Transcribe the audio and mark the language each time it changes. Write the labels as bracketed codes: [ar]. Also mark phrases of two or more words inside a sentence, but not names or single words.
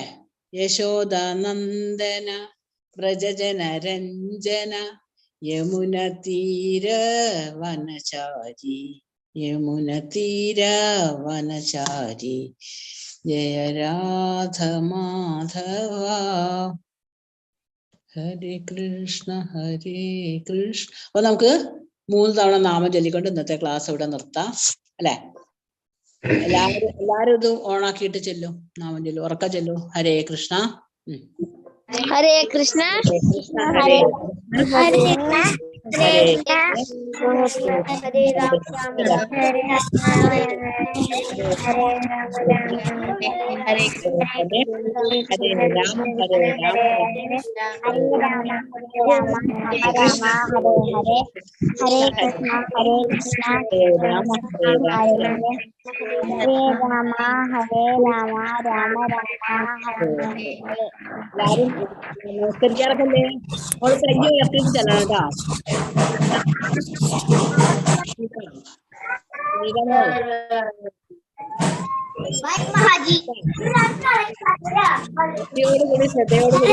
[sa] യശോദ നന്ദന വ്രജജന രഞ്ജന യമുന തീര വനചാരി യമുന തീര വനചാരി ജയ രാധ മാധവ. ഹരേ കൃഷ്ണ ഹരേ കൃഷ്ണ. [ml] അപ്പൊ നമുക്ക് 3 തവണ നാമം ചൊല്ലിക്കൊണ്ട് ഇന്നത്തെ ക്ലാസ് ഇവിടെ നിർത്താം അല്ലെ? എല്ലാരും ഇത് ഓണാക്കിയിട്ട് ചെല്ലും. നാമം ചൊല്ലും, ഉറക്ക ചെല്ലു. [sa] ഹരേ കൃഷ്ണ. ഹരേ കൃഷ്ണ. ഹരേ ഹരേ ഹരേ ഹരേ രാമ രാമ ഹരേ ഹരേ ഹരേ ഹരേ രാമ ഹരേ രാമ ഹരേ കൃഷ്ണ ഹരേ കൃഷ്ണ ഹരേ രാമ ഹരേ രാമ ഹരേ രാമ ഹരേ രാമ രാമ രാമ ഹരേ ഹരേ. [ml] എല്ലാരും നമസ്കരിക്കാറൊക്കെ ഓള് കൈ ഉയർത്തിയിട്ട് ചെല്ലണം കേട്ടോ. ശ്രദ്ധയോടുകൂടി